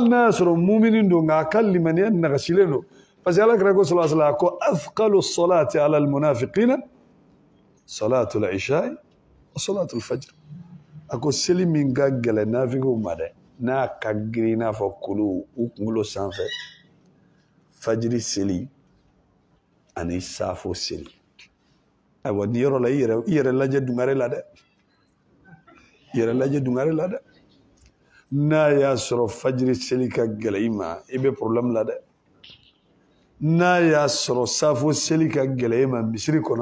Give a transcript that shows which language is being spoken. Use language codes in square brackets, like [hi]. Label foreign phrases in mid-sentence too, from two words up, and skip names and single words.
[bm] n'a y'a sɔrɔ mumini don nka a ka limaniya nagasilen don [fr] parce que [bm] ala kira ko [ar] صلى الله عليه وسلم [bm] ko [ar] أثقل الصلاة على المنافقين صلاة العشاء وصلاة الفجر [bm] a ko seli min ka gɛlɛ nafigiw ma dɛ n'a ka girin i n'a fɔ kolo u kunkolo sanfɛ fajiri seli ani safo seli ayiwa ni yɔrɔ la i yɛrɛ lajɛ dungare la dɛ i yɛrɛ lajɛ dungare la dɛ n'a y'a sɔrɔ fajiri seli ka gɛlɛ i ma i bɛ problème la dɛ n'a y'a sɔrɔ safo seli ka gɛlɛ i ma misiri kɔnɔ